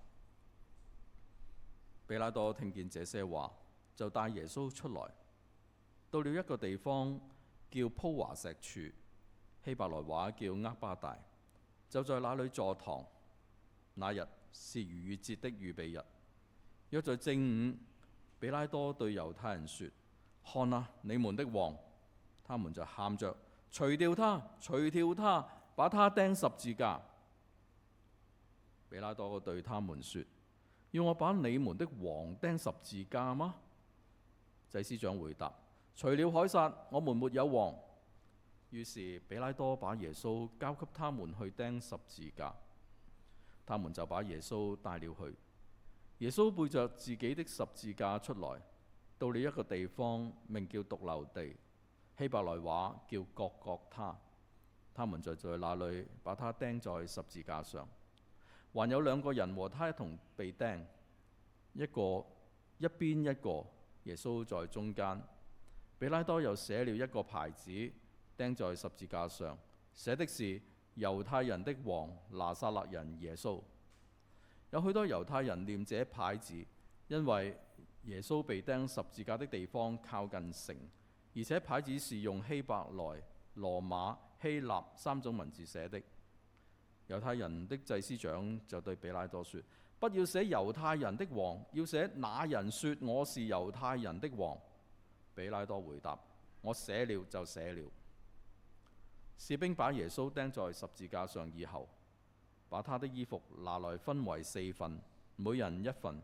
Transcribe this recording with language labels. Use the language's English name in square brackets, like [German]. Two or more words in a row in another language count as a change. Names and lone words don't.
[Chinese] 比拉多聽見這些話，就帶耶穌出來，到了一個地方叫鋪華石柱，希伯來話叫厄巴大，就在那裏坐堂。那日是逾越節的預備日，約在正午。比拉多對猶太人說： 看啊，你們的王！他們就喊着：除掉他，除掉他，把他釘十字架。比拉多對他們說：要我把你們的王釘十字架嗎？祭司長回答：除了凱撒，我們沒有王。於是比拉多把耶穌交給他們去釘十字架。他們就把耶穌帶了去。耶穌背着自己的十字架出來，到了一個地方，名叫髑髏地，希伯來話叫各各他。他們就在那裏把他釘在十字架上。還有兩個人和他一同被釘，一個一邊一個， 耶穌在中間。比拉多又寫了一個牌子，釘在十字架上，寫的是猶太人的王拿撒勒人耶穌。有許多猶太人念這牌子，因為耶穌被釘十字架的地方靠近城，而且牌子是用希伯來、羅馬、希臘3種文字寫的。猶太人的祭司長就對比拉多說：不要寫猶太人的王，要寫那人說我是猶太人的王。比拉多回答：我寫了就寫了。士兵把耶穌釘在十字架上以後，把他的衣服拿來分為4份，每人1份。